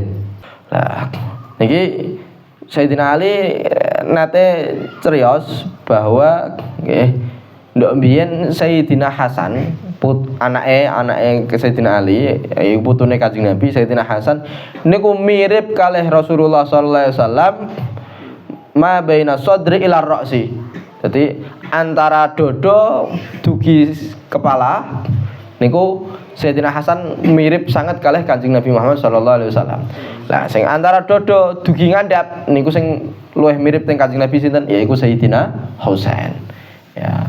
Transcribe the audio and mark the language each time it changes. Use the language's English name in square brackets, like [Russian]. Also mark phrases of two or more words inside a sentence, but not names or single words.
[Javanese] Lah niki Sayyidina Ali nate cerios bahwa nggih ndok mbiyen Sayyidina Hasan anake Sayyidina Ali iku putune Kanjeng Nabi Sayyidina Hasan niku mirip kalih Rasulullah [Arabic] صلى الله عليه وسلم ما بين صدري إلى رأسي. [Javanese] Jadi antara dodo dugi kepala niku Sayyidina Hasan mirip sangat kalih Kanjeng Nabi Muhammad [Arabic] صلى الله عليه وسلم. [Javanese] Lah sing antara dodo dugi ngandhap niku sing luwih mirip teng Kanjeng Nabi sinten yaiku Sayyidina Husain. Ya.